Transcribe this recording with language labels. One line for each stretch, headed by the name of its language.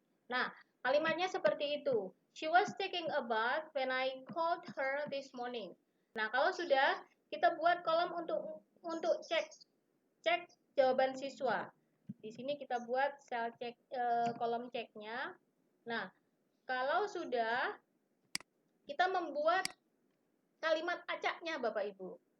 Indonesian: Nah, kalimatnya seperti itu.
English: She was taking a bath when I called her this morning.
Indonesian: Nah, kalau sudah, kita buat kolom untuk cek jawaban siswa. Di sini kita buat sel cek kolom ceknya. Nah, kalau sudah, kita membuat kalimat acaknya Bapak Ibu.